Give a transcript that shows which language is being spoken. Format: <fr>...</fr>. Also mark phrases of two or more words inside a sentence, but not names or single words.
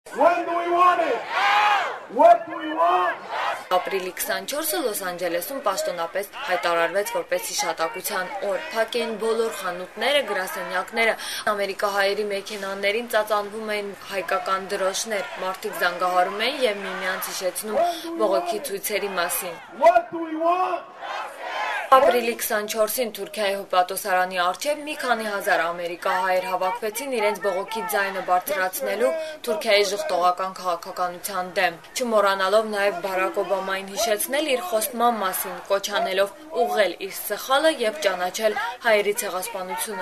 <en>When do we want it? What do we want?</en> <hy>Ապրիլի 24-ը Լոս Անջելեսում պաշտոնապես հայտարարվեց որպես հիշատակության օր։ Փակ էին բոլոր խանութները, գրասենյակները, ամերիկահայերի մեքենաներին ծածանվում էին հայկական դրոշներ, մարդիկ զանգահարում էին եւ միմյանց հիշեցնում բողոքի ցույցերի մասին։</hy> <en>What do we want?</en> <hy>Ապրիլի 24-ին Թուրքիայի հյուպատոսարանի առջև մի քանի հազար ամերիկահայեր հավաքվեցին իրենց բողոքի ձայնը բարձրացնելու Թուրքիայի ժխտողական քաղաքականության դեմ, չմոռանալով նաև Բարակ Օբամային հիշեցնել իր խոստման մասին, կոչ անելով ուղղել իր սխալը եւ ճանաչել հայերի ցեղասպանությունը։</hy>